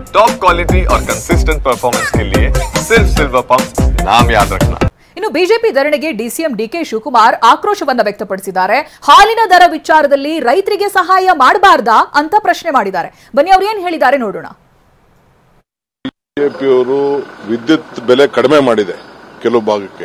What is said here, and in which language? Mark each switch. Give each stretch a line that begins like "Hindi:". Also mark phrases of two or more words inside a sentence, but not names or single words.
English: top quality
Hindi: और
English: consistent performance
Hindi: के लिए सिर्फ सिल्वर पंप नाम याद रखना।
Kannada: ಇನ್ನು ಬಿಜೆಪಿ ಧರಣಿಗೆ ಡಿಸಿಎಂ ಡಿಕೆ ಶಿವಕುಮಾರ್ ಆಕ್ರೋಶವನ್ನ ವ್ಯಕ್ತಪಡಿಸಿದ್ದಾರೆ. ಹಾಲಿನ ದರ ವಿಚಾರದಲ್ಲಿ ರೈತರಿಗೆ ಸಹಾಯ ಮಾಡಬಾರ್ದಾ ಅಂತ ಪ್ರಶ್ನೆ ಮಾಡಿದ್ದಾರೆ. ಬನ್ನಿ ಅವರು ಏನು ಹೇಳಿದ್ದಾರೆ ನೋಡೋಣ. ಬಿಜೆಪಿಯವರು ವಿದ್ಯುತ್ ಬೆಲೆ ಕಡಿಮೆ ಮಾಡಿದೆ ಕೆಲವು ಭಾಗಕ್ಕೆ.